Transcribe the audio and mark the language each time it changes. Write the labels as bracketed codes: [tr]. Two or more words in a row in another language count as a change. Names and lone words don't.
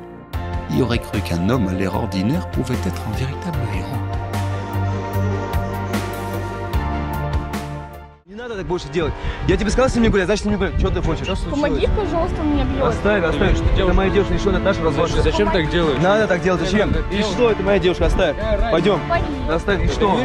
[fr] Il aurait cru qu'un homme à l'air ordinaire pouvait être un véritable héros. [ru] Не надо так больше делать. Я тебе сказал с ним не гулять, значит с ним не гулять. Что ты хочешь? Помоги, пожалуйста, он меня бьет. Оставь, оставь. Это моя девушка, еще Наташа разводится. Зачем так делаешь? Надо так делать, зачем? И что, это моя девушка, оставь. Пойдем. Оставь, и что?